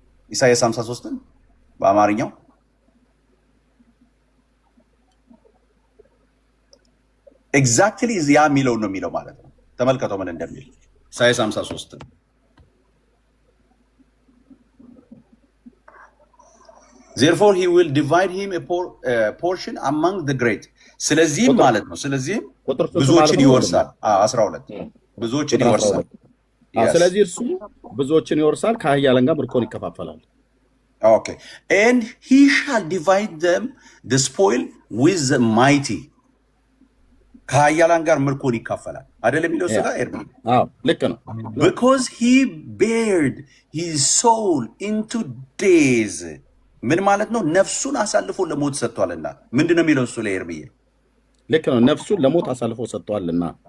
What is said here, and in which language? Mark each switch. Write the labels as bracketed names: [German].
[Amharic] ኢሳይያስ 53ን በአማርኛው ኤግዛክትሊ ያ የሚለው ነው የሚለው ማለት ነው። ተመልከተው ምን እንደሚል ኢሳይያስ 53 [English] therefore he will divide him a portion among the great። [Amharic] ስለዚህም ማለት ነው ብዙዎችን ይወርሳል። 12 ብዙዎችን ይወርሳል። ስለዚህ እርሱ ብዙዎችን ይወርሳል፣ ከኃያላን ጋር ምርኮን ይከፋፈላል። [English] okay and he shall divide them the spoil with the mighty። [Amharic] ከኃያላን ጋር ምርኮን ይካፈላል አይደለም የሚለው ስጋ ኤርሚ? አዎ ልክ ነው። [English] because he bared his soul into days። [Amharic] ምን ማለት ነው? ነፍሱን አሳልፎ ለሞት ሰጥቷልና። ምንድነው የሚለው እሱ ላይ ኤርሚ? ልክ ነው። ነፍሱን ለሞት አሳልፎ ሰጥቷልና።